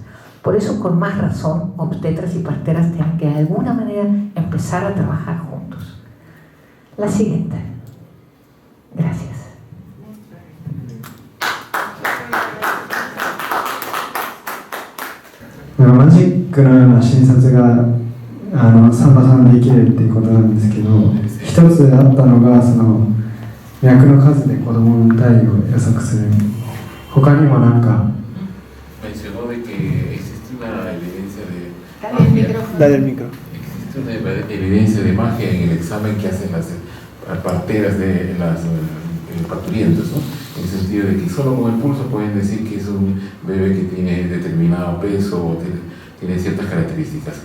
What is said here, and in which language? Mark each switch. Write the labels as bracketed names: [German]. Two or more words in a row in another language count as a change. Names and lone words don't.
[Spanish] Por eso, con más razón, obstetras y parteras tienen que de alguna manera empezar a trabajar juntos. La siguiente. Gracias. Bueno, [Japanese] マジックのような診察がサンバさんできるっていうことなんですけど、一つあったのがその脈の数で子供の体位を予測する。他にもなんか。 [Spanish] Mencionó de que existe una evidencia de Dale el micro. Existe una evidencia de magia en el examen que hacen las parteras de las parturientas, ¿no? En el sentido de que solo con el pulso pueden decir que es un bebé que tiene determinado peso tiene ciertas características.